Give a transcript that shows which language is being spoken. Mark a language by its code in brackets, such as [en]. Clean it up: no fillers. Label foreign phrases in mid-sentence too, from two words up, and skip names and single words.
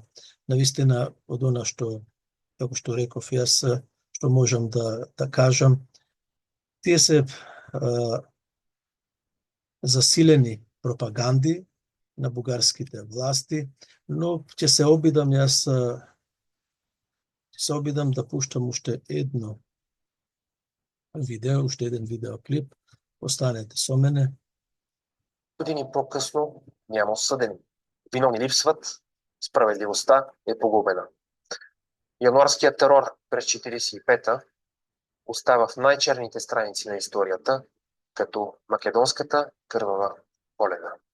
[mk] Навистина, од она што, како што реков јас, што можам да кажам, тие се засилени пропаганди на бугарските власти, но ќе се обидам да пуштам уште едно видео, уште еден видеоклип. Останете со мене. [bg] Години по-късно няма осъдени. Виновни липсват, справедливостта е погубена. Януарският терор през 1945-та остава в най-черните страници на историята като македонската кървава Коледа.